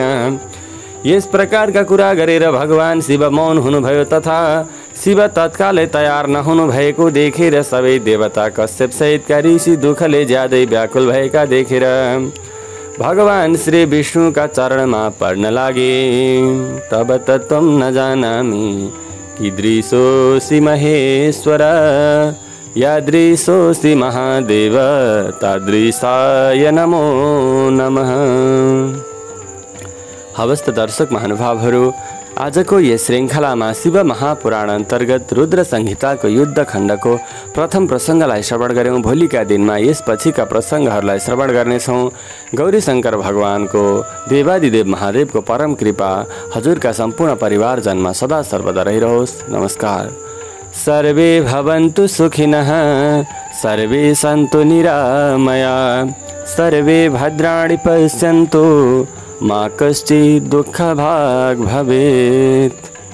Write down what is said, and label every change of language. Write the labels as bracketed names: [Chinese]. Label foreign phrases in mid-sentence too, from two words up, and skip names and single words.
[Nepali] यस प्रकारका कुरा गरेर भगवान शिव मौन हुनुभयो, तथा शिव तत्कालै तयार नहुनु भएको देखेर सबै देवता कश्यप सहितका ऋषि दुःखले ज्यादै व्याकुल भएका देखेर भगवान श्री विष्णुका चरणमा पढ्न लागे। [Sanskrit] तब त त्वं न जानामि कीदृशोऽसि महेश्वर, यादृशोऽसि महादेव, तादृशाय नमो नमः। [Nepali] हवस्त दर्शक महानुभावहरू, आजको यस श्रृङ्खलामा शिव महापुराण अन्तर्गत रुद्र संहिताको युद्ध खण्डको प्रथम प्रसङ्गलाई श्रवण गऱ्यौँ। भोलिका दिनमा यसपछिका प्रसङ्गहरूलाई श्रवण गर्नेछौँ। गौरी शङ्कर भगवानको देवादिदेव महादेवको परम कृपा हजुरका सम्पूर्ण परिवारजनमा सदा सर्वदा रहिरहोस्। नमस्कार। [Sanskrit] सर्वे भवन्तु सुखिनः, सर्वे सन्तु निरामया, सर्वे भद्राणि पश्यन्तु, मा कश्चित् दुःखभाग् भवेत्।